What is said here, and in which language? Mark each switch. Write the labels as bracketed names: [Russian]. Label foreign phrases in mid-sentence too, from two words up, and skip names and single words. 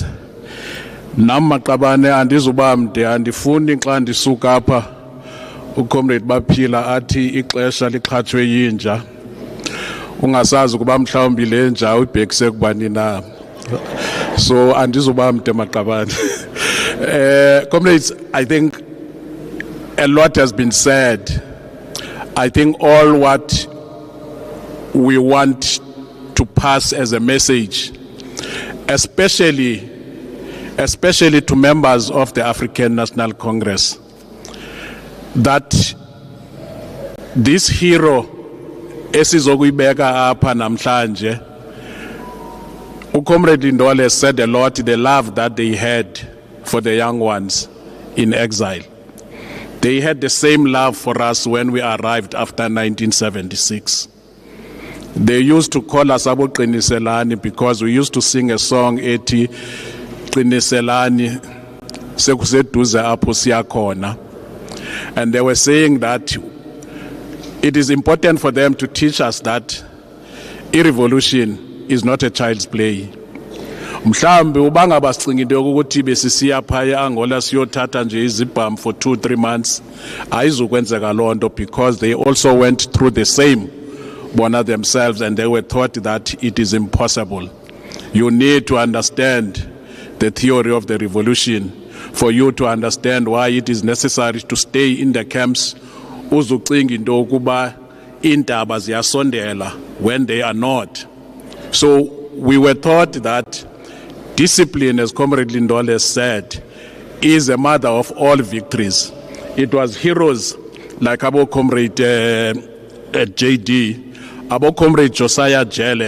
[Xhosa] Namaqabane andizuba mde, andifuni xa ndisuka apha uComrade Baphila athi ixesha liqhathwe yinja. Ungasazi ukuba mhlawumbi le nja uyibhekise kubani na. So andizuba mde maqabane. [English] Comrades, I think a lot has been said. I think all what we want to pass as a message, especially to members of the African National Congress, that this hero [Xhosa] esizokuyibeka apha namhlanje, [English] uComrade Ndole said a lot, the love that they had for the young ones in exile. They had the same love for us when we arrived after 1976. They used to call us Abo Qiniselani because we used to sing a song [Xhosa] eti Qiniselani sekuseduze apho siyakhona. [English] And they were saying that it is important for them to teach us that revolution is not a child's play. [Xhosa] Mhlambe ubanga basicingile ukuthi besisiya phaya Angola siyothatha nje izibham [English] for 2-3 months [Xhosa] ayizokwenzeka lonto, [English] because they also went through the same bona themselves, and they were taught that it is impossible. You need to understand the theory of the revolution for you to understand why it is necessary to stay in the camps. [Xhosa] Uzucinga into yokuba iintaba ziyasondela [English] when they are not. So we were taught that discipline, as Comrade Lindole said, is a mother of all victories. It was heroes like our Comrade JD, our Comrade Josiah Jele.